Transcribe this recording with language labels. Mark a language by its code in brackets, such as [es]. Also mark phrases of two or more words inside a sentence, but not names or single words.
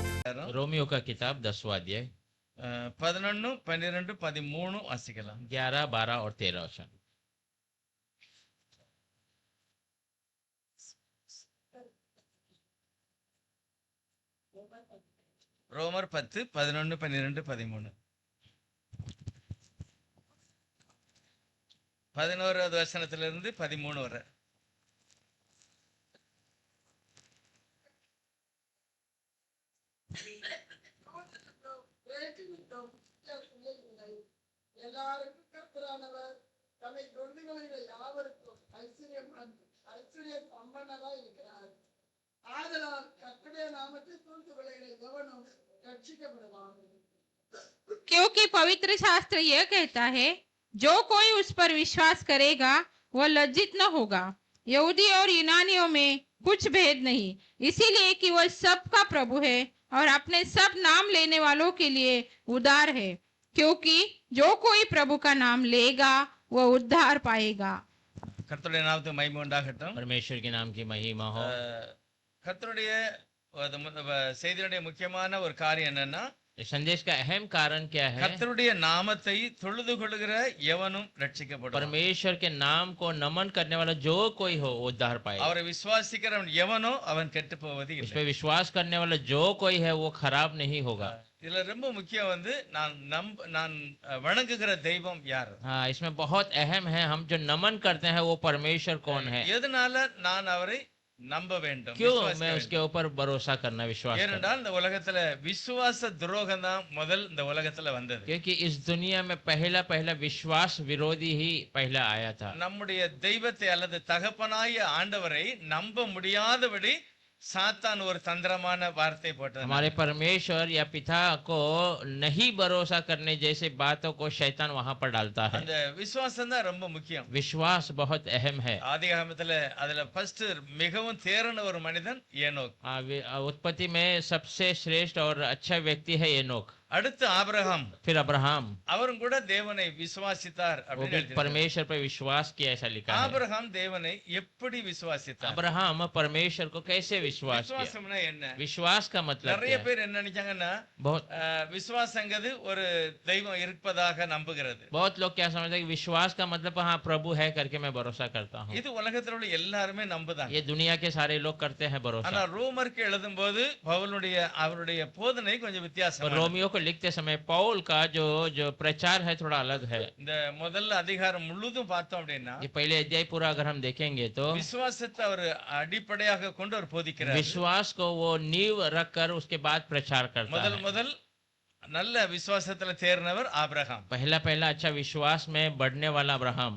[hi] रोमियो का किताब 10वां अध्याय [ta] 11, 12, 13 வாசிக்கலாம். [hi] 11, 12 और 13 वचन। [ta] ரோமர் 10, 11, 12, 13. 11வது வசனத்திலிருந்து 13 வரை. எல்லாருக்கும் கர்த்தரானவர் தம்மை தொழுதுகளுடைய யாவருக்கும் ஐஸ்வர்ய சம்பன்னராய் இருக்கிறார். ஆதலால் கர்த்தருடைய நாமத்தை தொழுதுகளுடைய எவனும் ரட்சிக்கப்படுவான். [hi] क्योंकि पवित्र शास्त्र यह कहता है, जो कोई उस पर विश्वास करेगा वह लज्जित न होगा। यहूदी और यूनानियों में कुछ भेद नहीं, इसीलिए कि वह सबका प्रभु है और अपने सब नाम लेने वालों के लिए उद्धार है, क्योंकि जो कोई प्रभु का नाम लेगा वह उद्धार पाएगा। [ta] கர்த்தருடைய நாமத்துக்கு மகிமை உண்டாகட்டும். [hi] परमेश्वर के नाम की महिमा हो। [ta] கர்த்தருடைய செய்தியுடைய முக்கியமான ஒரு காரியம் என்னன்னா, [hi] इस संदेश का अहम कारण क्या है? [ta] கர்த்தருடைய நாமத்தை தொழுது கொள்ளுகிற எவனும் ரட்சிக்கப்படுவான். [hi] परमेश्वर के नाम को नमन करने वाला जो कोई हो वो उद्धार पाएगा। [ta] அவரை விசுவாசிக்கிறவன் எவனோ அவன் கெட்டு போவது [hi] इस [ta] இல்லை. [hi] पे विश्वास करने वाला जो कोई है वो खराब नहीं होगा। [ta] இதுல ரொம்ப முக்கியம் நான் வணங்குகிற தெய்வம் யார்? [hi] हाँ, इसमें बहुत अहम है, हम जो नमन करते हैं वो परमेश्वर कौन है। [ta] எதனால நான் அவரை நம்ப வேண்டும்? [hi] क्यों मैं उसके ऊपर भरोसा करना, विश्वास करना? [ta] ஏனென்றால் இந்த உலகத்துல விசுவாச துரோகம் தான் முதல் இந்த உலகத்துல வந்தது. [hi] क्योंकि इस दुनिया में पहला विश्वास विरोधी ही पहला आया था। [ta] நம்முடைய தெய்வத்தை அல்லது தகப்பனாய ஆண்டவரை நம்ப முடியாதபடி சாத்தான் ஒரு தந்திரமான வார்த்தை போட்டது. [hi] हमारे परमेश्वर या पिता को नहीं भरोसा करने जैसे बातों को शैतान वहां पर डालता है। [ta] அந்த விசுவாசம் தான் ரொம்ப முக்கியம். [hi] विश्वास बहुत अहम है। [ta] ஆதியாகமத்துல அதுல ஃபர்ஸ்ட் மிகவும் தேறின ஒரு மனிதன் ஏனோக். [hi] उत्पत्ति में सबसे श्रेष्ठ और अच्छा व्यक्ति है एनोक। [ta] அடுத்து ஆபிரகாம், [hi] फिर अब्राहम, [ta] அவரும் கூட தேவனை விசுவாசித்தார் [hi] वो [ta] அப்படின்னு [hi] भी [ta] எழுதியிருக்கிறது. [hi] परमेश्वर पर विश्वास किया, ऐसा लिखा है। [ta] ஆபிரகாம் தேவனை எப்படி விசுவாசித்தார்? [hi] अब्राहम परमेश्वर को कैसे विश्वास किया? [ta] விசுவாசம்னா என்ன? [hi] विश्वास का मतलब [ta] நிறைய [hi] क्या है? [ta] பேர் என்ன நினைச்சாங்கன்னா, [hi] बहुत [ta] விசுவாசங்கிறது ஒரு தெய்வம் இருப்பதாக நம்புகிறது. [hi] बहुत लोग क्या समझते हैं कि विश्वास का मतलब हाँ प्रभु है करके मैं भरोसा करता हूँ। [ta] இது உலகத்தில் உள்ள எல்லாருமே நம்புதாங்க. [hi] ये दुनिया के सारे लोग करते हैं [ta] ஆனா [hi] भरोसा। [ta] ரோமருக்கு எழுதும்போது அவருடைய போதனை கொஞ்சம் [hi] और [ta] வித்தியாசம். [hi] रोमियो को लिखते समय पौल का जो प्रचार है थोड़ा अलग है। [ta] இந்த முதல் அதிகாரம் முழுதும் பார்த்தோம் அப்படின்னா, [hi] ये पहले अध्याय पूरा अगर हम देखेंगे तो [ta] விசுவாசத்தை அவர் அடிப்படையாக கொண்டு அவர் போதிக்கிறார். [hi] विश्वास को वो नींव रखकर उसके बाद प्रचार करता है। [ta] முதல் நல்ல விசுவாசத்துல தேர்னவர் ஆபிரகாம். [hi] पहला अच्छा विश्वास में बढ़ने वाला अब्राहम।